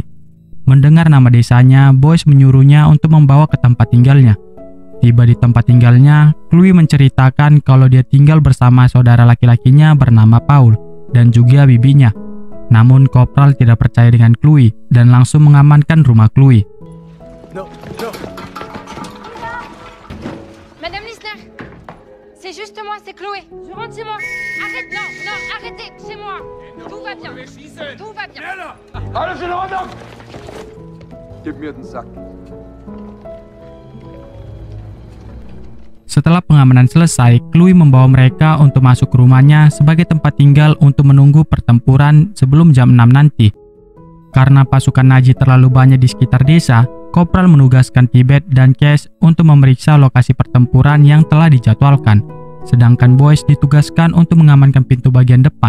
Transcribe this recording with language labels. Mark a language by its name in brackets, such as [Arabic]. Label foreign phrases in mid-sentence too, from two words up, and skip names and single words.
[Indonesian] Mendengar nama desanya, Boyce menyuruhnya untuk membawa ke tempat tinggalnya. Tiba di tempat tinggalnya, Chloe menceritakan kalau dia tinggal bersama saudara laki-lakinya bernama Paul dan juga bibinya. Namun Kopral tidak percaya dengan Chloe dan langsung mengamankan rumah Chloe. [English] No, no. [French] Madame Lisner, c'est juste moi, c'est Chloé. Je rentre chez moi. Arrête, non, non, arrêtez, c'est moi. Tout va bien. Tout va bien. [German] Alles in Ordnung! Gib mir den Sack. [Indonesian] Setelah pengamanan selesai, Chloe membawa mereka untuk masuk ke rumahnya sebagai tempat tinggal untuk menunggu pertempuran sebelum jam 6 nanti. Karena pasukan Nazi terlalu banyak di sekitar desa, Kopral menugaskan Tibet dan Cash untuk memeriksa lokasi pertempuran yang telah dijadwalkan, sedangkan Boyce ditugaskan untuk mengamankan pintu bagian depan.